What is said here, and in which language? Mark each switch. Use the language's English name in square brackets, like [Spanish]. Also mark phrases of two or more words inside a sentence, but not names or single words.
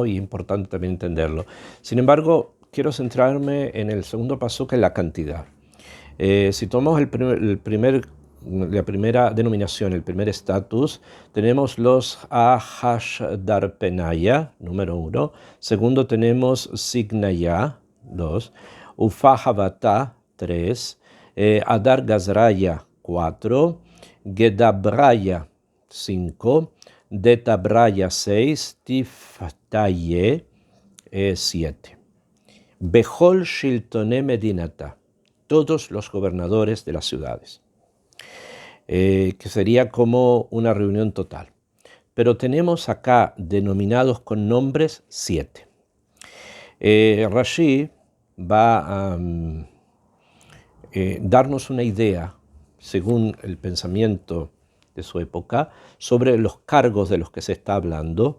[Spanish] Y importante también entenderlo. Sin embargo, quiero centrarme en el segundo paso, que es la cantidad. Si tomamos la primera denominación, el primer estatus, tenemos los Ahashdarpenaya, número 1. Segundo tenemos Signaya, 2. Ufahavata, 3. Adar Gazraya, 4. Gedabraya, 5. Detabraya, 6. Tiftaye, 7. [Aramaic] Bechol Shiltone Medinata, [Spanish] todos los gobernadores de las ciudades, que sería como una reunión total. Pero tenemos acá denominados con nombres 7. Rashi va a darnos una idea, según el pensamiento de su época, sobre los cargos de los que se está hablando.